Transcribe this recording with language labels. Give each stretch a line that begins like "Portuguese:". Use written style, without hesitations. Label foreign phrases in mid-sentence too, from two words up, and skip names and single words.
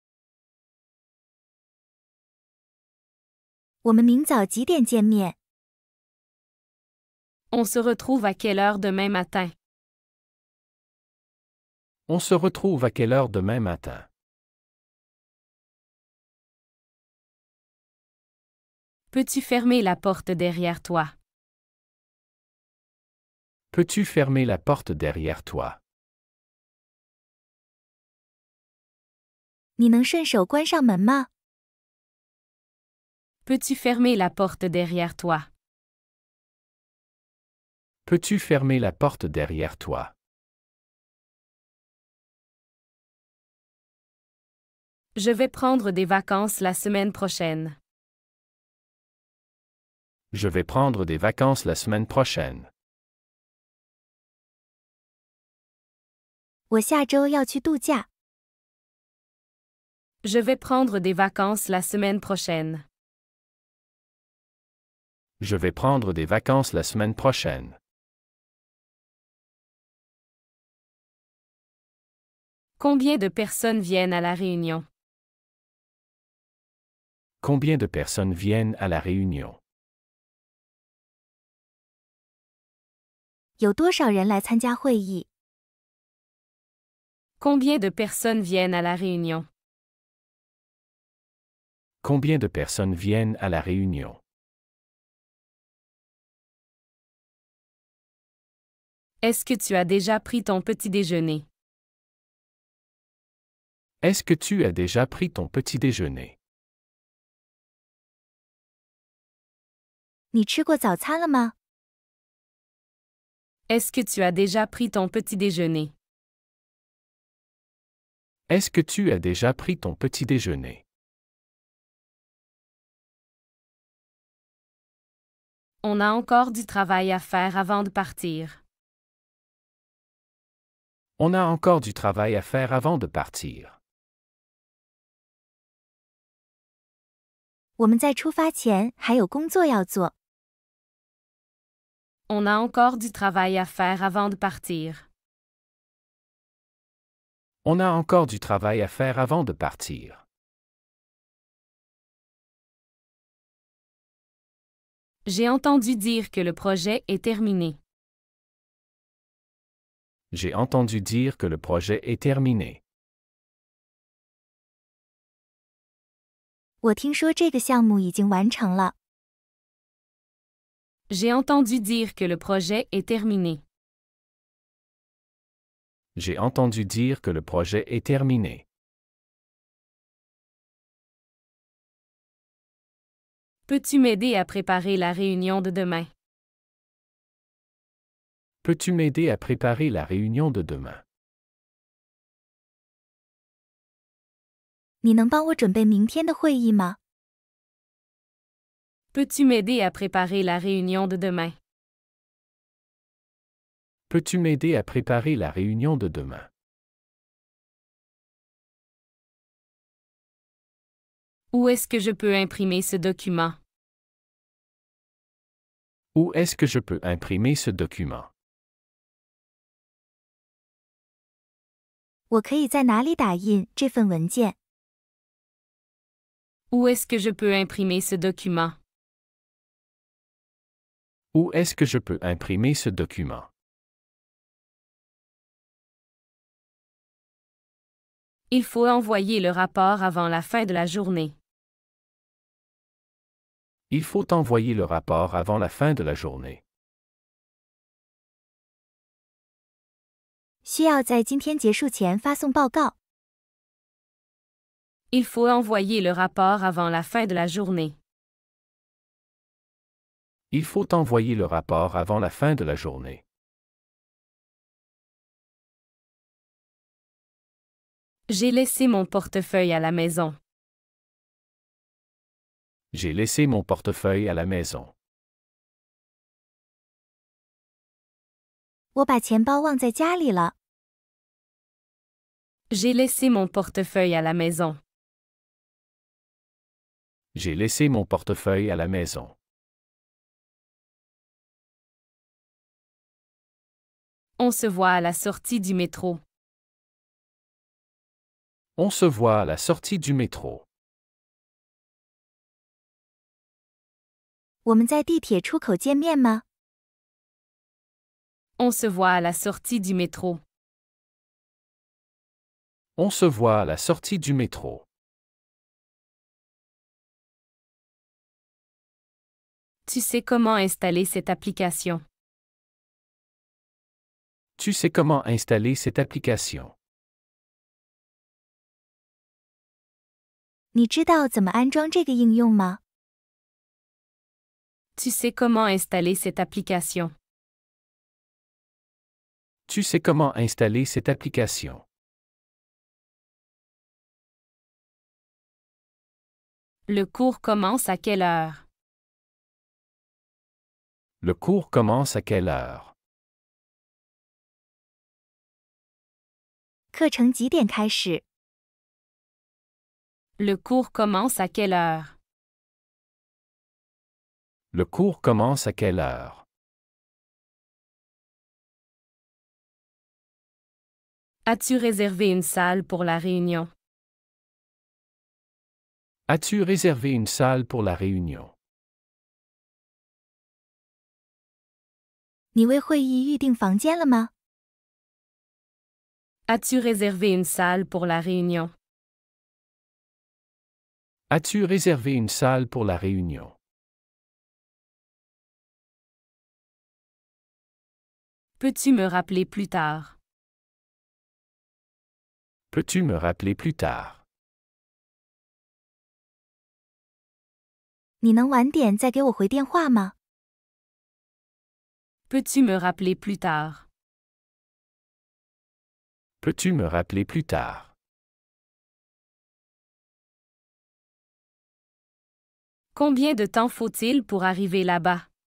Chinese: 我们明早几点见面？
French: On se retrouve à quelle heure demain matin? On se retrouve à quelle heure demain matin? Peux-tu fermer la porte derrière toi? Peux-tu fermer la porte derrière toi?
Chinese: 你能顺手关上门吗？
French: Peux-tu fermer la porte derrière toi? Peux-tu fermer la porte derrière toi? Je vais prendre des vacances la semaine prochaine. Je vais prendre des vacances la semaine prochaine.
Chinese: 我下周要去度假。
French: Je vais prendre des vacances la semaine prochaine. Je vais prendre des vacances la semaine prochaine. Combien de personnes viennent à la réunion? Combien de personnes viennent à la réunion?
Chinese: 有多少人来参加会议？
French: Combien de personnes viennent à la réunion? Combien de personnes viennent à la réunion? Est-ce que tu as déjà pris ton petit déjeuner? Est-ce que tu as déjà pris ton petit déjeuner?
Chinese: 你吃过早餐了吗？
French: Est-ce que tu as déjà pris ton petit déjeuner? Est-ce que tu as déjà pris ton petit déjeuner? On a encore du travail à faire avant de partir. On a encore du travail à faire avant de partir.
Chinese: 我们在出发前还有工作要做。
French: On a encore du travail à faire avant de partir. On a encore du travail à faire avant de partir. J'ai entendu dire que le projet est terminé. J'ai entendu dire que le projet est terminé.
Chinese: 我听说这个项目已经完成了。
French: J'ai entendu dire que le projet est terminé. J'ai entendu dire que le projet est terminé. Peux-tu m'aider à préparer la réunion de demain? Peux-tu m'aider à préparer la réunion de demain?
Chinese: 你能帮我准备明天的会议吗？
French: Peux-tu m'aider à préparer la réunion de demain? Peux-tu m'aider à préparer la réunion de demain? Où est-ce que je peux imprimer ce document? Où est-ce que je peux imprimer ce document?
Chinese: 我可以在哪里打印这份文件？
French: Où est-ce que je peux imprimer ce document? Où est-ce que je peux imprimer ce document? Il faut envoyer le rapport avant la fin de la journée. Il faut envoyer le rapport avant la fin de la journée.
Chinese: 需要在今天结束前发送报告。
French: Il faut envoyer le rapport avant la fin de la journée. Il faut envoyer le rapport avant la fin de la journée. J'ai laissé mon portefeuille à la maison. J'ai laissé mon portefeuille à la maison.
Chinese: 我把钱包忘在家里了。
French: J'ai laissé mon portefeuille à la maison. J'ai laissé mon portefeuille à la maison. On se voit à la sortie du métro. On se voit à la sortie du métro.
Chinese: 我们在地铁出口见面吗？
French: On se voit à la sortie du métro. On se voit à la sortie du métro. Tu sais comment installer cette application. Tu sais comment installer cette application.
Chinese: 你知道怎么安装这个应用吗？
French: Tu sais comment installer cette application. Tu sais comment installer cette application. Le cours commence à quelle heure? Le cours commence à quelle heure?
Chinese: 课程几点开始？
French: Le cours commence à quelle heure? Le cours commence à quelle heure? As-tu réservé une salle pour la réunion? As-tu réservé une salle pour la réunion?
Chinese: 你为会议预订房间了吗？
French: As-tu réservé une salle pour la réunion? As-tu réservé une salle pour la réunion? Peux-tu me rappeler plus tard? Peux-tu me rappeler plus tard?
Chinese: 你能晚点再给我回电话吗？
French: Peux-tu me rappeler plus tard? Peux-tu me rappeler plus tard? Combien de temps faut-il pour arriver là-bas?